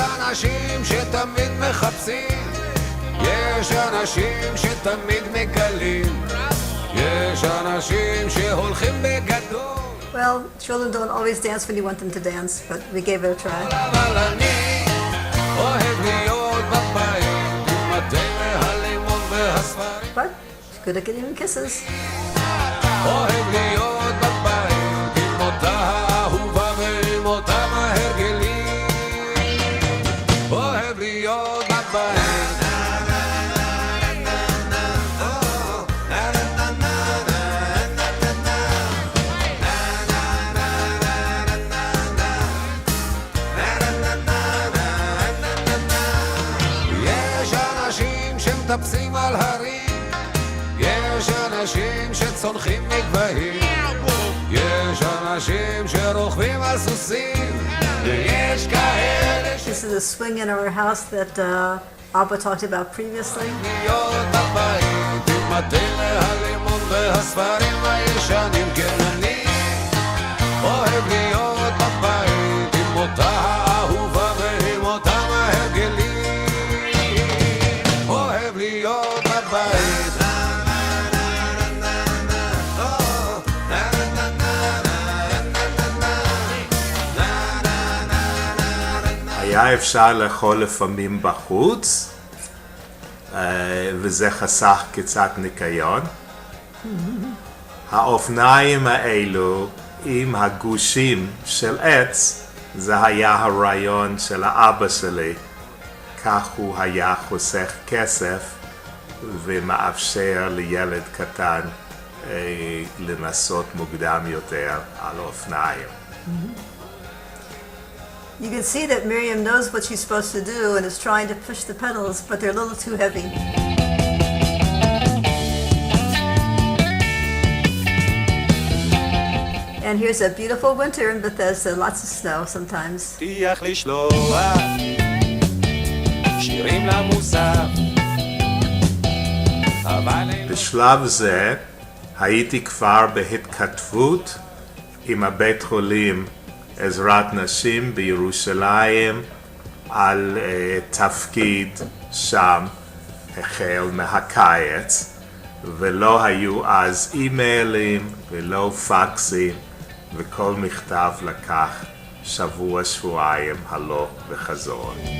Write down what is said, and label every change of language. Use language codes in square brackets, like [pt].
[he] אנשים שתמיד מחפשים, יש אנשים שתמיד מגלים, יש אנשים שהולכים בגדול. [en] Well, children don't always dance when you want them to dance, but we gave it a try. [he] אבל אני אוהב להיות בבית, עם התה והלימון והספרים. [en] But it's good at giving kisses. [he] אוהב להיות בבית, עם אותה האהובה ועם אותם ההרגלים. אוהב להיות בבית. יש אנשים שמטפסים על הרים, יש אנשים שצונחים מגבהים, יש אנשים שרוכבים על סוסים, ויש כאלה [en] This is a swing in our house that Abba talked about previously. [he] להיות בבית עם התה והלימון והספרים הישנים. כן, אני אוהב להיות בבית עם אותה האהובה ועם אותם ההרגלים. אוהב להיות בבית. היה אפשר לאכול לפעמים בחוץ, וזה חסך קצת ניקיון. האופניים האלו עם הגושים של עץ, זה היה הרעיון של האבא שלי. כך הוא היה חוסך כסף ומאפשר לילד קטן לנסות מוקדם יותר על אופניים. [en] You can see that Miriam knows what she's supposed to do and is trying to push the pedals, but they're a little too heavy. And here's a beautiful winter in Bethesda, lots of snow sometimes. [he] תיח לשלוח שירים למוסף אבל אין בשלב זה הייתי כבר בהתכתבות עם הבית חולים עזרת נשים בירושלים על תפקיד שם החל מהקיץ, ולא היו אז אימיילים ולא פקסים, וכל מכתב לקח שבוע-שבועיים הלוך וחזור.